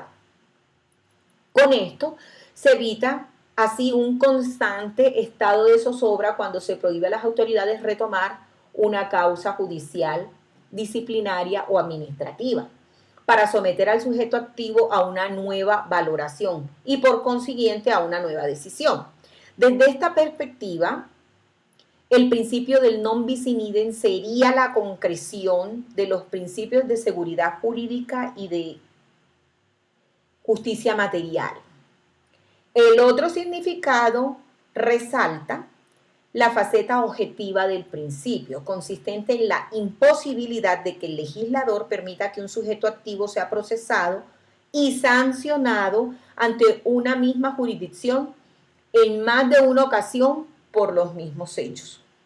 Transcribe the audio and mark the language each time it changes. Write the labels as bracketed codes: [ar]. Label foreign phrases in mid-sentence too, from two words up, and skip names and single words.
[es] Con esto se evita así un constante estado de zozobra cuando se prohíbe a las autoridades retomar una causa judicial, disciplinaria o administrativa para someter al sujeto activo a una nueva valoración y por consiguiente a una nueva decisión. Desde esta perspectiva, el principio del [la] non bis in idem [es] sería la concreción de los principios de seguridad jurídica y de justicia material. El otro significado resalta la faceta objetiva del principio, consistente en la imposibilidad de que el legislador permita que un sujeto activo sea procesado y sancionado ante una misma jurisdicción en más de una ocasión por los mismos hechos.